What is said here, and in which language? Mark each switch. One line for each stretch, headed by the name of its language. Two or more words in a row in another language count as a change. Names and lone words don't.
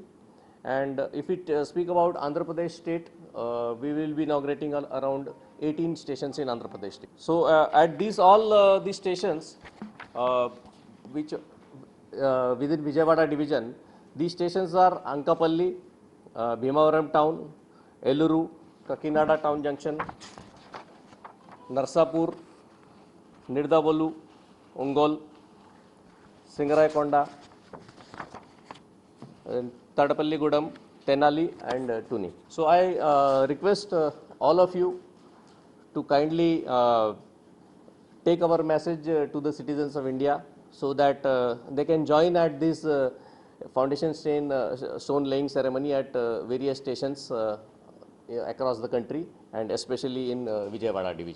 English: And if we speak about Andhra Pradesh state, we will be inaugurating around 18 stations in Andhra Pradesh state. So at these stations, which within Vijayawada division, these stations are Ankapalli, Bhimavaram town, Eluru, Kakinada town junction, Narsapur, Nirdavalu, Ongol, Singarayakonda, Tadapalligudam, Tenali and Tuni. So I request all of you to kindly take our message to the citizens of India so that they can join at this foundation stone laying ceremony at various stations across the country and especially in Vijayawada division.